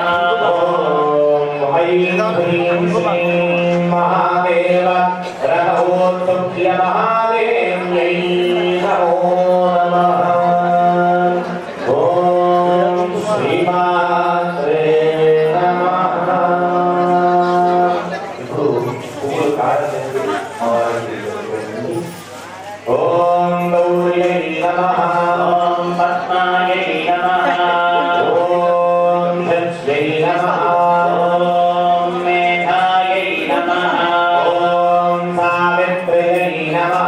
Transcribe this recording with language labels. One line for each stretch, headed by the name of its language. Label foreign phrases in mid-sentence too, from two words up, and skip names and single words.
Sanskrit: ॐ ऐं ह्रीं श्रीं महादेव रघोत्तुल्यमहादेव्यै नमो नमः। ॐ श्रीमात्रे नमः।
Telugu: ఇప్పుడు పువ్వులు కాడలేదు.
Sanskrit: ॐ गौर्यै नमः। ॐ पद्मायै नमः। ॐ लक्ष्म्यै नमः। ॐ मेधायै नमः। ॐ सावित्र्यै नमः।